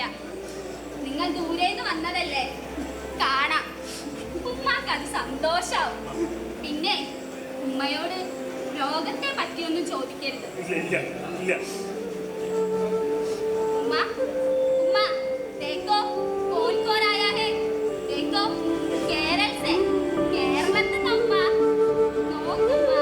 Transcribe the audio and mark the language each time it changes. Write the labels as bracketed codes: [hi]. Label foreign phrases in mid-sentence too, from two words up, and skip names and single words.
[ml] നിങ്ങൾ ദൂരേന്ന് വന്നതല്ലേ, കാണാം. ഉമ്മക്ക് അത് സന്തോഷാവും. പിന്നെ ഉമ്മയോട് രോഗത്തെ പറ്റിയൊന്നും ചോദിക്കരുത്. ഉമ്മ ഉമ്മ [hi] देखो कौन आया है, देखो केरल से, [ml] കേരളത്തിൽ നിന്ന് ഉമ്മ നോക്കുമ്മ.